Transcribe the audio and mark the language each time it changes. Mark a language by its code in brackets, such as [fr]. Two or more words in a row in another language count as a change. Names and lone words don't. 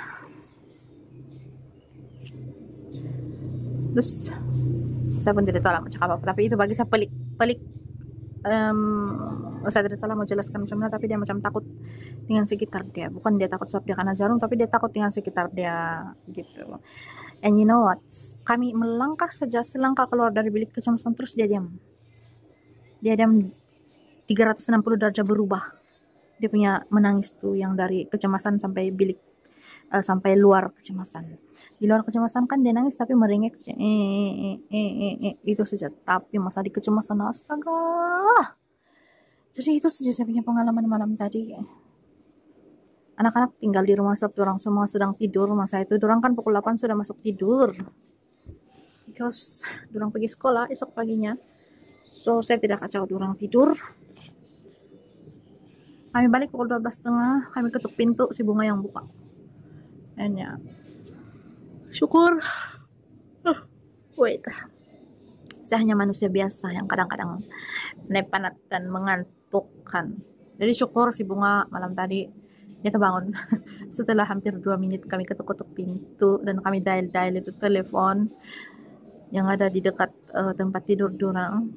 [ms] Terus saya pun tidak tahu lah macam apa, tapi itu bagi saya pelik. Saya tidak tahu lah mau jelaskan macam mana, tapi dia macam takut dengan sekitar dia. Bukan dia takut sebab dia kena jarum, tapi dia takut dengan sekitar dia gitu. [en] And you know what, [ms] kami melangkah saja selangkah keluar dari bilik kecemasan, terus dia diam 360 derajat berubah. Dia punya menangis tuh yang dari kecemasan sampai bilik, sampai luar kecemasan. Di luar kecemasan kan dia nangis tapi merengek, itu saja. Tapi masa di kecemasan, astaga. Jadi itu saja saya punya pengalaman malam tadi. Anak-anak tinggal di rumah, sebab orang semua sedang tidur. Masa itu orang kan pukul 8 sudah masuk tidur, because orang pergi sekolah esok paginya. So saya tidak kacau orang tidur. Kami balik pukul 12.30, kami ketuk pintu, si Bunga yang buka. And ya, syukur. Wait, saya hanya manusia biasa yang kadang-kadang penat dan mengantukkan. Jadi syukur si Bunga malam tadi dia terbangun. Setelah hampir 2 menit kami ketuk-ketuk pintu dan kami dial itu telepon yang ada di dekat tempat tidur dorang.